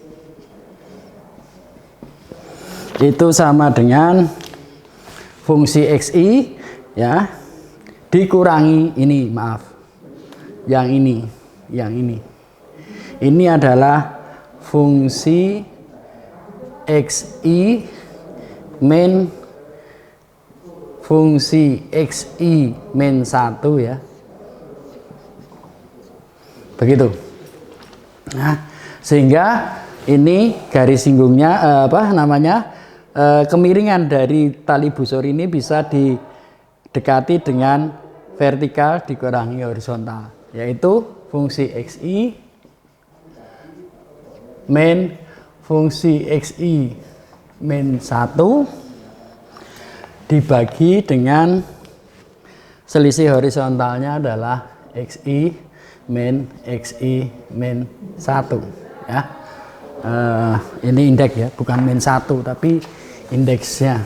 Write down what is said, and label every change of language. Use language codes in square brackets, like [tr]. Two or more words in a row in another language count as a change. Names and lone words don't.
[id] itu sama dengan fungsi XI ya dikurangi ini, yang ini adalah fungsi XI min fungsi XI min 1 ya. Begitu. Nah, sehingga ini garis singgungnya kemiringan dari tali busur ini bisa didekati dengan vertikal dikurangi horizontal, yaitu fungsi XI min fungsi XI min 1 dibagi dengan selisih horizontalnya adalah XI min 1 ya. Ini indeks ya, bukan min 1 tapi indeksnya.